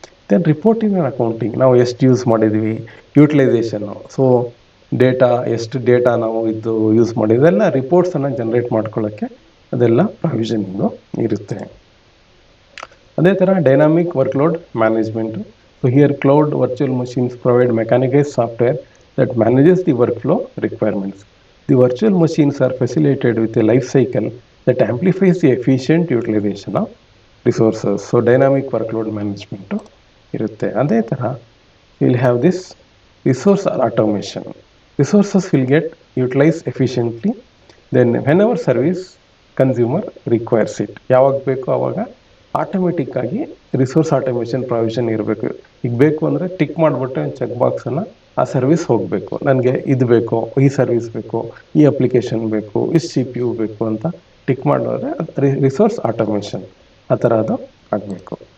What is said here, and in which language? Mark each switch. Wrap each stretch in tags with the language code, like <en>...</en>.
<kn>Then reporting and accounting, ನಾವು ಎಷ್ಟು use ಮಾಡಿದ್ದೀವಿ, ಯೂಟಿಲೈಸೇಷನ್ನು, ಸೊ ಎಷ್ಟು ಡೇಟಾ ನಾವು ಇದು ಯೂಸ್ ಮಾಡಿದ್ವಿ, ಇದೆಲ್ಲ ರಿಪೋರ್ಟ್ಸನ್ನು ಜನ್ರೇಟ್ ಮಾಡ್ಕೊಳ್ಳೋಕ್ಕೆ ಅದೆಲ್ಲ ಪ್ರಾವಿಷನಿಂಗು ಇರುತ್ತೆ. ಅದೇ ಥರ</kn> <en>Dynamic workload management. So here cloud virtual machines provide mechanised software that manages the workflow requirements. The virtual machines are facilitated with a life cycle that amplifies the efficient utilization of resources. So dynamic workload management</en> <kn>irutte. Adhe tara</kn> <en>we'll have this resource automation. Resources will get utilized efficiently then whenever service consumer requires it.</en> <kn>ಯಾವಾಗ ಬೇಕೋ ಆವಾಗ automatic ಆಗಿ resource automation provision ಇರಬೇಕು. ಈಗ ಬೇಕು ಅಂದರೆ tick ಮಾಡಿಬಿಟ್ಟು ಒಂದು ಚೆಕ್ ಬಾಕ್ಸನ್ನು ಆ ಸರ್ವಿಸ್ ಹೋಗಬೇಕು. ನನಗೆ ಇದು ಬೇಕು, ಈ ಸರ್ವಿಸ್ ಬೇಕು, ಈ ಅಪ್ಲಿಕೇಶನ್ ಬೇಕು, ಇಷ್ಟು CPU ಬೇಕು ಅಂತ ಟಿಕ್ ಮಾಡಿದ್ರೆ ರಿಸೋರ್ಸ್ ಆಟೋಮೇಷನ್ ಆ ಥರ ಅದು ಆಗಬೇಕು.</kn>